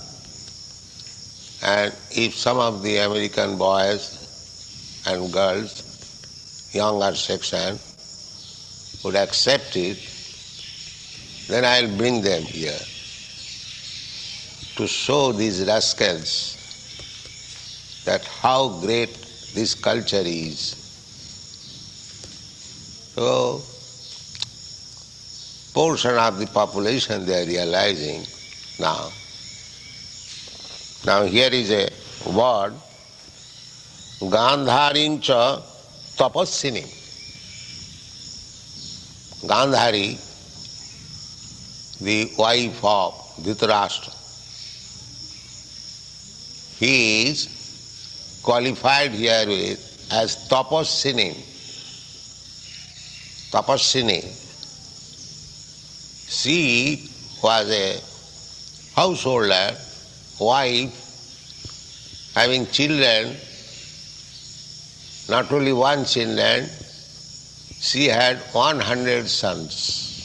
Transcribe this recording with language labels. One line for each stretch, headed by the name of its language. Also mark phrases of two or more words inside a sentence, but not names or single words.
English: and if some of the American boys and girls, younger section, would accept it, then I'll bring them here to show these rascals that how great this culture is. So, portion of the population they are realizing now. Now here is a word,
Sanskrit: Gāndhārīṁ ca tapasvinīm.
English: Gāndhārī, the wife of Yudhiṣṭhira, he is qualified here with as tapasvinīm. Tapasvinī. She was a householder wife having children, not only one children, she had 100 sons.